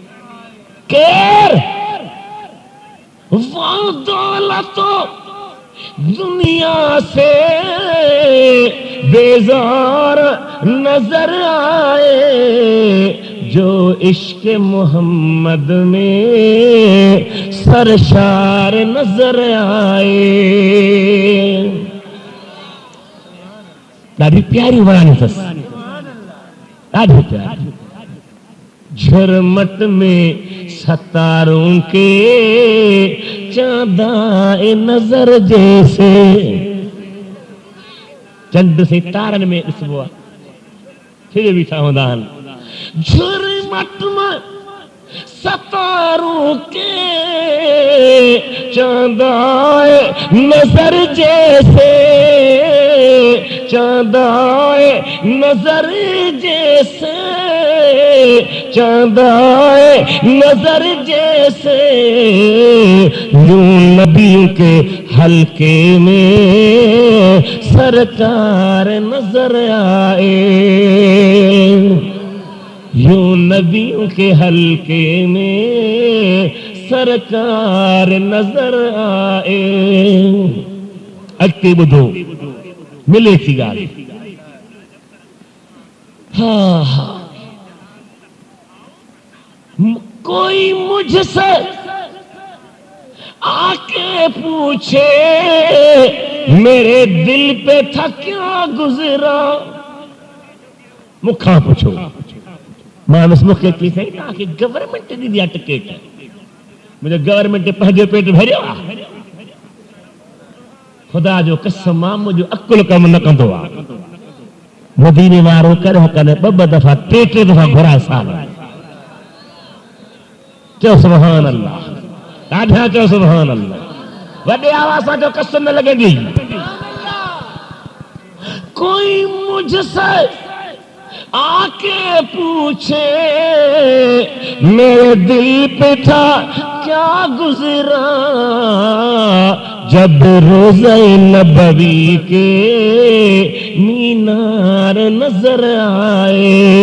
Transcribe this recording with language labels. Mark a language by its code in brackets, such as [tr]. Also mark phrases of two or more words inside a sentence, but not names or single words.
[ur] کیر وہ دولت دنیا سے بیزار نظر آئے جو عشق محمد میں سرشار نظر آئے. [sd] ॾाढी प्यारी वणानी अथसि, ॾाढी प्यारी. [ur] جھرمٹ میں ستاروں کے چانداے نظر جیسے. [sd] चंड से तारनि में ॾिसबो आहे, फिर बीठा हूंदा आहिनि. [ur] جھرمٹ میں ستاروں کے چانداے نظر جیسے، چانداے نظر جیسے، چانداے نظر جیسے، یوں نبی کے حلقے میں سرکار نظر آئے. یوں نبیوں کے حلقے میں سرکار نظر آئے. [sd] अॻिते ॿुधो मिले थी ॻाल्हि. [ur] ہاں ہاں، کوئی مجھ سے آکے پوچھے میرے دل پہ تھا کیا گزرا. [sd] मुखा पूछो मानस मूंखे की साईं तव्हांखे गवर्नमेंट ॾिनी आहे टिकेट, मुंहिंजो गवर्नमेंट पंहिंजो पेट भरियो आहे. ख़ुदा जो कसम आहे मुंहिंजो अकुल कमु न कंदो आहे. मदीने वारो करे कॾहिं ॿ दफ़ा टे दफ़ा घुराए साल. चओ [ar] سبحان الله, [sd] ॾाढा चओ [ar] سبحان الله. [sd] वॾे आवाज़ सां जो कसम न लॻंदी. [ur] کوئی مجھ سے آکے پوچھے میرے دل پہ تھا کیا گزرا، جب روضۂ نبوی کے مینار نظر آئے.